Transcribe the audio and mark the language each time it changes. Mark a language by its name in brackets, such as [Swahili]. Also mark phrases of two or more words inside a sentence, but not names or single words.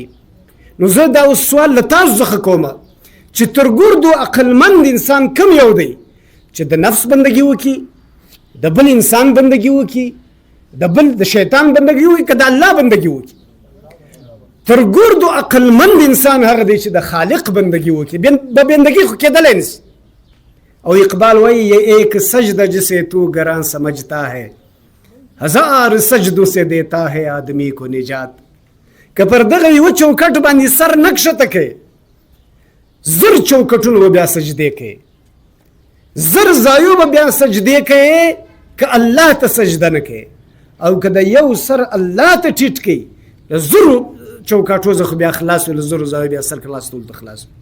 [Pashto] نو زه دا اوس سوال له تاسو څخه کوم چې تر ګردو عقلمند انسان کم یو دی چې د نفس بندگی وکړي، د بل انسان بندگی وکړي، د بل د شیطان بندگی وکړي، که د الله بندگی وکړي؟ تر ګردو عقلمند انسان هغه دی چې د خالق بندگی وکړي. به بندگی خو کېدلی نشي. او اقبال وایي [Urdu] یہ ایک سجدہ جسے تو گراں سمجھتا ہے ہزار سجدوں سے دیتا ہے آدمی کو نجات. [Pashto] که پر دغه یوه چوکټ باندې سر نه کښته کوې، زر چوکټونه به بیا سجدې کوې، زر ځایو به بیا سجدې کوې که الله ته سجده نه کوې، او که د یو سر الله ته ټیټ کوي د زرو چوکاټو څخه بیا خلاص وي، له زرو ځایو بیا سر خلاصولو ته خلاص وي.